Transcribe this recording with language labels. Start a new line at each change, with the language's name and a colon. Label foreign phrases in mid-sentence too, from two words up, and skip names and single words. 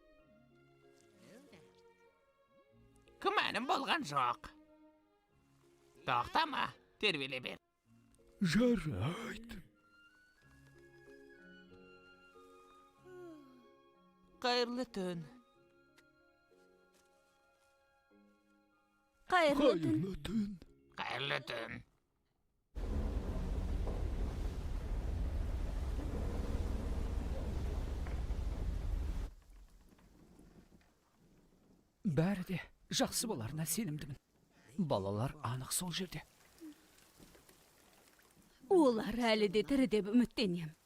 Kazakh: Күмәнім болған жоқ. Тоқтама, тербеле бер. Жарайды. Kayırlı tün. Hayırlı tün. tün. Kayırlı tün. Бәрі де жақсы боларына сенімдімін. Балалар анық сол жерде. Олар әлі де тірі деп үміттенем.